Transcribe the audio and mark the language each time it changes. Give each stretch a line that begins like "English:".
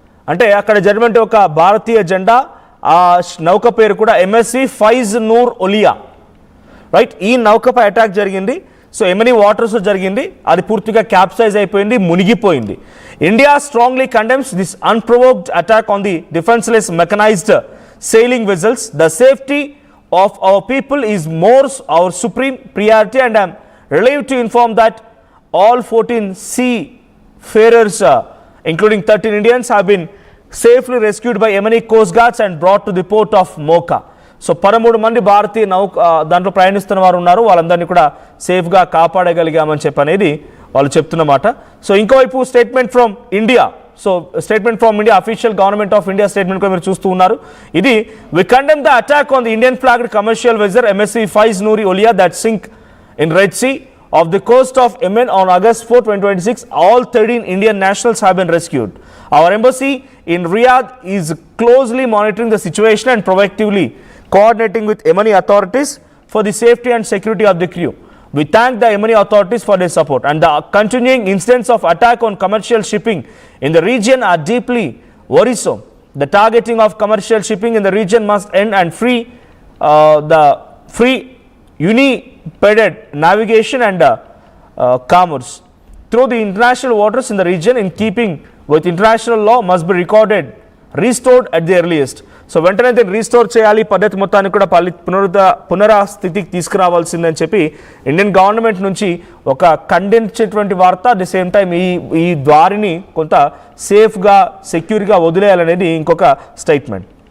Telugu: అంటే అక్కడ జరిగినటువంటి ఒక భారతీయ జెండా, ఆ నౌక పేరు కూడా MSV ఫైజ్ నూర్ ఒలియా, రైట్. ఈ నౌకపై అటాక్ జరిగింది. సో యెమెనీ వాటర్స్ జరిగింది, అది పూర్తిగా క్యాప్సైజ్ అయిపోయింది, మునిగిపోయింది.
English: India strongly condemns this unprovoked attack on the defenceless mechanised sailing vessels. The safety of our people is our supreme priority, and I am relieved to inform that all 14 seafarers, including 13 Indians, have been safely rescued by Yemeni Coast Guards and brought to the port of Mocha.
Telugu: So 13 మంది భారతీయ దాంట్లో ప్రయాణిస్తున్న వారు ఉన్నారు, వాళ్ళందరినీ కూడా సేఫ్గా కాపాడగలిగామని చెప్పనేది వాళ్ళు చెప్తున్నమాట. So ఇంకోవైపు statement from India, so statement from India, official government of India statement కూడా మీరు చూస్తూ ఉన్నారు. ఇది
English: We condemn the attack on the Indian flagged commercial vessel MSV Faiz Noori Olia that sink in Red Sea off the coast of Yemen on August 4, 2026. All 13 Indian nationals have been rescued. Our embassy in Riyadh is closely monitoring the situation and proactively coordinating with Yemeni authorities for the safety and security of the crew. We thank the Yemeni authorities for their support, and the continuing incidents of attack on commercial shipping in the region are deeply worrisome. The targeting of commercial shipping in the region must end and free the free unimpeded navigation and commerce through the international waters in the region in keeping with international law must be restored at the earliest.
Telugu: So వెంటనే దీన్ని restore చేయాలి, పద్ధతి మొత్తాన్ని కూడా పునరాస్థితికి తీసుకురావాల్సిందని చెప్పి Indian government నుంచి ఒక ఖండించేటువంటి వార్త.
English: at the same time
Telugu: ఈ దారిని కొంత సేఫ్గా సెక్యూర్గా వదిలేయాలనేది ఇంకొక స్టేట్మెంట్.